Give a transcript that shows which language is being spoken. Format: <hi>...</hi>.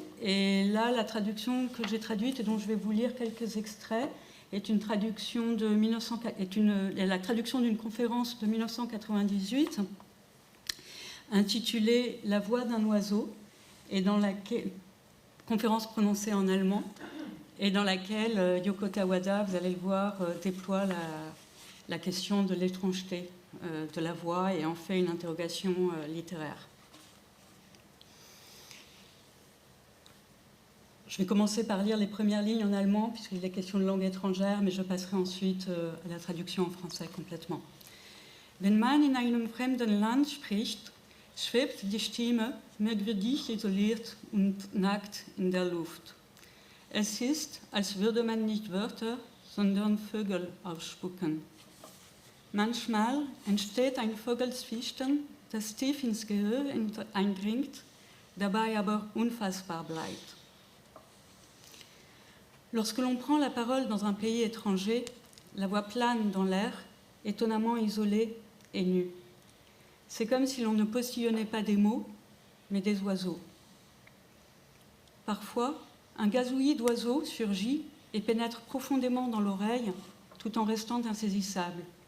<fr>Et là, la traduction que j'ai traduite et dont je vais vous lire quelques extraits est une traduction de la traduction d'une conférence de 1998 intitulée « La voix d'un oiseau » et dans laquelle conférence prononcée en allemand et dans laquelle Yoko Tawada, vous allez le voir, déploie la question de l'étrangeté de la voix et en fait une interrogation littéraire. Je vais commencer par lire les premières lignes en allemand, puisqu'il est question de langue étrangère, mais je passerai ensuite à la traduction en français complètement.</fr> <de>Wenn man in einem fremden Land spricht, schwebt die Stimme merkwürdig isoliert und nackt in der Luft. Es ist, als würde man nicht Wörter, sondern Vögel ausspucken. Manchmal entsteht ein Vogelzwitschern, das tief ins Gehör eindringt, dabei aber unfassbar bleibt.</de> <fr>Lorsque l'on prend la parole dans un pays étranger, la voix plane dans l'air, étonnamment isolée et nue. C'est comme si l'on ne postillonnait pas des mots, mais des oiseaux. Parfois, un gazouillis d'oiseaux surgit et pénètre profondément dans l'oreille, tout en restant insaisissable.</fr>